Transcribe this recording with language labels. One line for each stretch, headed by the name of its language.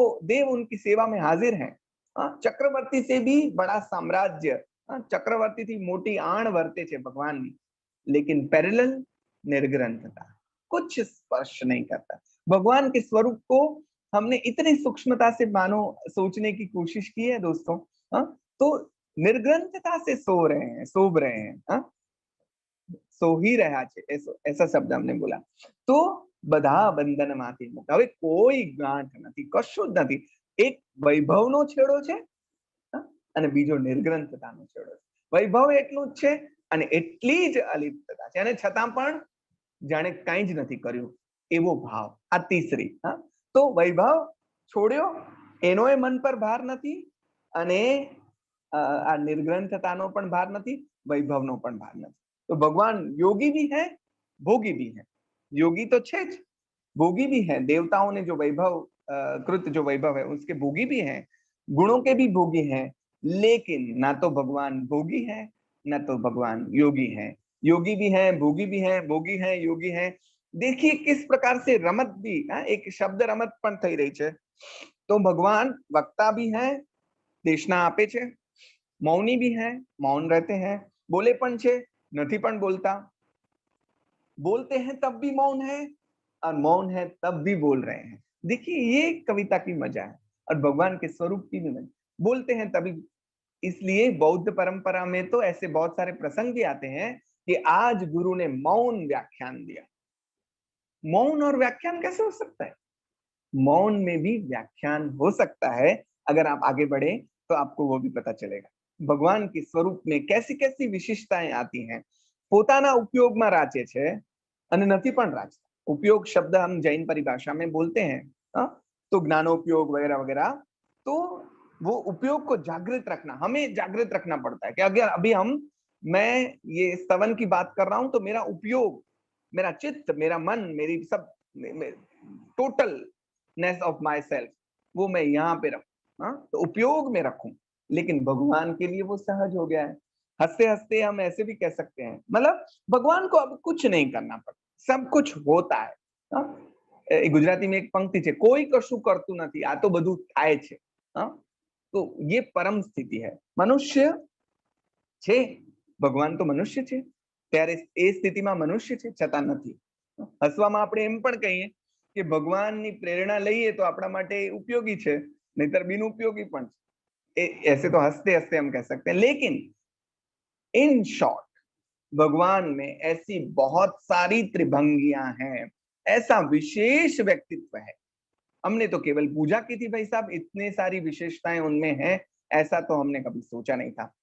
Hindi: देव उनकी सेवा में हाजिर हैं। चक्रवर्ती से भी बड़ा साम्राज्य,
Gujarati: चक्रवर्ती थी मोटी आण वर्ते छे भगवान नी,
Hindi: लेकिन पैरेलल निर्ग्रंथता, कुछ स्पर्श नहीं करता। भगवान के स्वरूप को हमने इतनी सूक्ष्मता से मानो सोचने की कोशिश की है दोस्तों। तो निर्ग्रंथता से सोभ रहे हैं,
Gujarati: सो ही रहा छे,
Hindi: ऐसा शब्द हमने बोला।
Gujarati: तो બધા બંધનમાંથી મુક્ત। હવે કોઈ ગાંઠ નથી, કશું જ નથી। એક વૈભવનો છેડો છે અને બીજો નિર્ગ્રંથતાનો છેડો છે। વૈભવ એટલું જ છે અને એટલી જ અલિપ્તતા છે, અને છતાં પણ જાણે કંઈ જ નથી કર્યું એવો ભાવ। આ તીસરી। તો વૈભવ છોડ્યો એનોય મન પર ભાર નથી, અને આ નિર્ગ્રંથતાનો પણ ભાર નથી, વૈભવનો પણ ભાર નથી।
Hindi: तो भगवान योगी भी है, भोगी भी है।
Gujarati: योगी तो छे,
Hindi: भोगी भी है। देवताओं ने जो वैभव कृत जो वैभव है उसके भोगी भी हैं, गुणों के भी भोगी हैं। लेकिन ना तो भगवान भोगी है ना तो भगवान योगी है। योगी भी है, भोगी भी है, भोगी है, योगी है। देखिए किस प्रकार से रमत भी, एक शब्द रमत
Gujarati: पण थई रही
Hindi: है। तो भगवान वक्ता भी है,
Gujarati: देशना आपे छे,
Hindi: मौनी भी है, मौन रहते हैं,
Gujarati: बोले पण छे, नहीं पण बोलता,
Hindi: बोलते हैं तब भी मौन है और मौन है तब भी बोल रहे हैं। देखिए ये कविता की मजा है, और भगवान के स्वरूप की भी मजा। बोलते हैं तभी, इसलिए बौद्ध परंपरा में तो ऐसे बहुत सारे प्रसंग भी आते हैं कि आज गुरु ने मौन व्याख्यान दिया। मौन और व्याख्यान कैसे हो सकता है? मौन में भी व्याख्यान हो सकता है। अगर आप आगे बढ़े तो आपको वो भी पता चलेगा। भगवान के स्वरूप में कैसी कैसी विशिष्टताएं आती हैं।
Gujarati: પોતાના ઉપયોગમાં રાચે છે અને નથી પણ રાચતા।
Hindi: उपयोग शब्द हम जैन परिभाषा में बोलते हैं, तो ज्ञानोपयोग वगैरह वगैरह। तो वो उपयोग को जागृत रखना, हमें जागृत रखना पड़ता है कि अगर अभी मैं ये स्तवन की बात कर रहा हूं तो मेरा उपयोग, मेरा चित्त, मेरा मन, मेरी सब
English: totalness of my self
Hindi: वो मैं यहाँ पे रखूं, तो उपयोग में रखूं। लेकिन भगवान के लिए वो सहज हो गया है। हंसते हंसते हम ऐसे भी कह सकते हैं, मतलब भगवान को अब कुछ नहीं करना पड़ता, सब कुछ होता है। गुजराती में एक पंक्ति है,
Gujarati: कोई कशु करतु नहीं, आ तो बधु थाय छे।
Hindi: तो ये परम स्थिति है।
Gujarati: मनुष्य छे, भगवान तो मनुष्य छे, त्यारे ए स्थितिमां मनुष्य छे छतां नथी। हसवामां આપણે એમ પણ કહીએ કે ભગવાનની પ્રેરણા લઈએ તો આપણા માટે ઉપયોગી છે, નહીતર બિનઉપયોગી પણ છે।
Hindi: ऐसे तो हंसते हंसते हम कह सकते हैं, लेकिन
English: in short
Hindi: भगवान में ऐसी बहुत सारी त्रिभंगियां हैं, ऐसा विशेष व्यक्तित्व है। हमने तो केवल पूजा की थी भाई साहब, इतने सारी विशेषताएं उनमें हैं, ऐसा तो हमने कभी सोचा नहीं था।